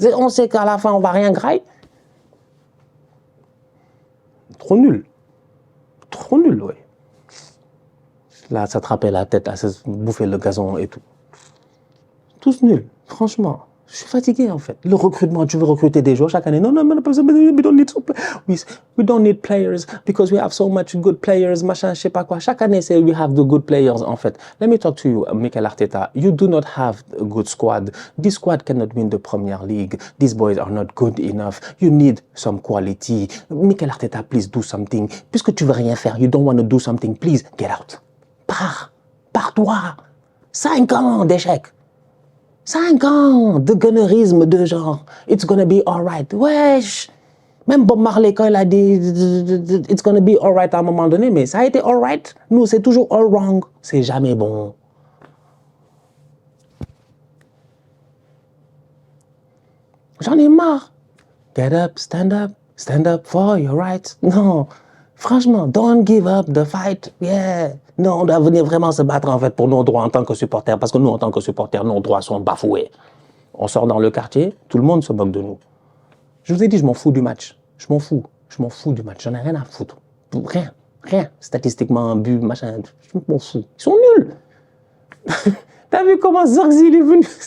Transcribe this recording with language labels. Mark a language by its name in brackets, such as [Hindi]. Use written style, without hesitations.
[French] On sait qu'à la fin, on ne va rien grailler. Trop nul. Trop nul, oui. Là, s'attraper la tête, à se bouffer le gazon et tout. Tous nuls, franchement. Je suis fatigué, en fait. Le recrutement, tu veux recruter des joueurs chaque année. [English] Non, we don't need we don't need players because we have so much good players, [French] machin, je sais pas quoi. Chaque année, c'est [English] we have the good players, [French] en fait. [English] Let me talk to you, Mikel Arteta. You do not have a good squad. This squad cannot win the Premier League. These boys are not good enough. You need some quality. Mikel Arteta, please do something. [French] Puisque tu veux rien faire, [English] you don't want to do something, please get out. [French] Pars-toi. 5 ans d'échec. 5 ans de gunnerisme de genre, [English] it's gonna be alright. [French] Wesh! Même Bob Marley, quand il a dit [English] it's gonna be alright [French] à un moment donné, mais ça a été alright. Nous, c'est toujours [English] all wrong. [French] C'est jamais bon. J'en ai marre. [English] Get up, stand up for your rights. Non. Franchement, don't give up the fight. Yeah. [French] Non, on doit venir vraiment se battre en fait pour nos droits en tant que supporters, parce que nous, en tant que supporters, nos droits sont bafoués. On sort dans le quartier, tout le monde se moque de nous. Je vous ai dit, je m'en fous du match. Je m'en fous du match. J'en ai rien à foutre. Rien. Statistiquement, but, machin, je m'en fous. Ils sont nuls. T'as vu comment Zorzi il est venu?